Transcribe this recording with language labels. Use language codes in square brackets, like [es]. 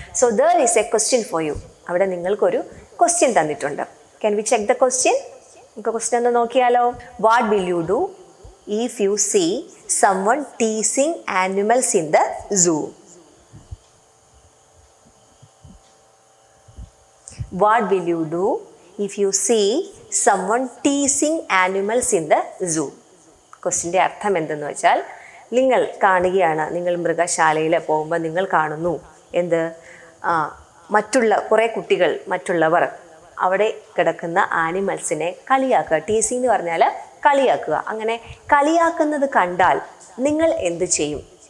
[en] So there is a question for you. [ml] അവിടെ നിങ്ങൾക്കൊരു question തന്നിട്ടുണ്ട്. [en] Can we check the question? [ml] നമുക്ക് question ഒന്ന് നോക്കിയാലോ. [en] What will you do if you see someone teasing animals in the zoo? What will you do if you see someone teasing animals in the zoo? [ml] ക്വസ്റ്റ്യൻ്റെ അർത്ഥം എന്തെന്ന് വെച്ചാൽ, നിങ്ങൾ കാണുകയാണ്, നിങ്ങൾ മൃഗശാലയിൽ പോകുമ്പോൾ നിങ്ങൾ കാണുന്നു എന്ത്, മറ്റുള്ള കുറേ കുട്ടികൾ, മറ്റുള്ളവർ അവിടെ കിടക്കുന്ന ആനിമൽസിനെ കളിയാക്കുക. ടീസിങ് എന്ന് പറഞ്ഞാൽ കളിയാക്കുക. അങ്ങനെ കളിയാക്കുന്നത് കണ്ടാൽ നിങ്ങൾ എന്ത് ചെയ്യും?